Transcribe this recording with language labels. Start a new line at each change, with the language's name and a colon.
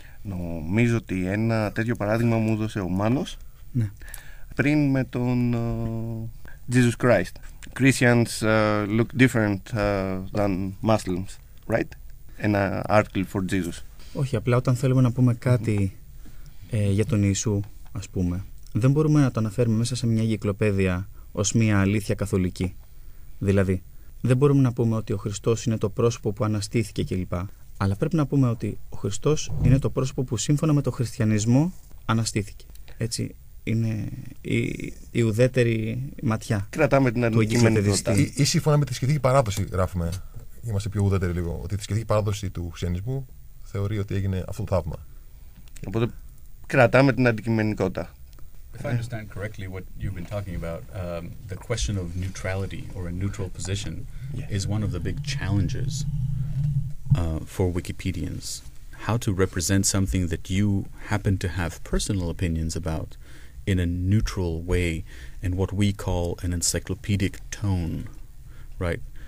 Greek: Νομίζω ότι ένα τέτοιο παράδειγμα μου έδωσε ο Μάνος, ναι, πριν με τον Jesus Christ.
English: Christians look different than Muslims, right?
Greek: Ένα
English: article for Jesus.
Greek: Όχι, απλά όταν θέλουμε να πούμε κάτι για τον Ιησού, ας πούμε, δεν μπορούμε να το αναφέρουμε μέσα σε μια εγκυκλοπαίδεια ως μια αλήθεια καθολική. Δηλαδή, δεν μπορούμε να πούμε ότι ο Χριστός είναι το πρόσωπο που αναστήθηκε κλπ. Αλλά πρέπει να πούμε ότι ο Χριστός είναι το πρόσωπο που σύμφωνα με τον χριστιανισμό αναστήθηκε. Έτσι, είναι η ουδέτερη ματιά. Κρατάμε την αντικειμενικότητα. Ή σύμφωνα με τη θρησκευτική παράδοση, γράφουμε, είμαστε πιο ουδέτεροι λίγο, ότι η θρησκευτική παράδοση του χριστιανισμού θεωρεί ότι έγινε αυτό το θαύμα. Οπότε κρατάμε την αντικειμενικότητα.
English: If I understand correctly what you've been talking about, the question of neutrality or a neutral position is one of the big challenges for Wikipedians. How to represent something that you happen to have personal opinions about in a neutral way, in what we call an encyclopedic tone, right?